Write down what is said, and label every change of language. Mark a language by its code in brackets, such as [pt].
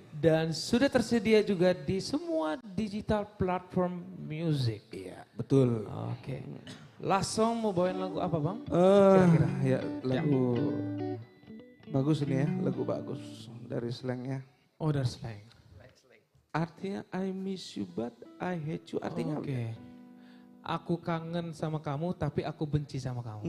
[id] dan sudah tersedia juga di semua digital platform music. Iya, betul. Oke. Langsung mau bawain lagu apa bang? Ya lagu bagus ini ya, lagu bagus dari slangnya. Oh dari slang. Artinya [en] I miss you but I hate you. [id] Artinya Oke. Aku kangen sama kamu tapi aku benci sama kamu.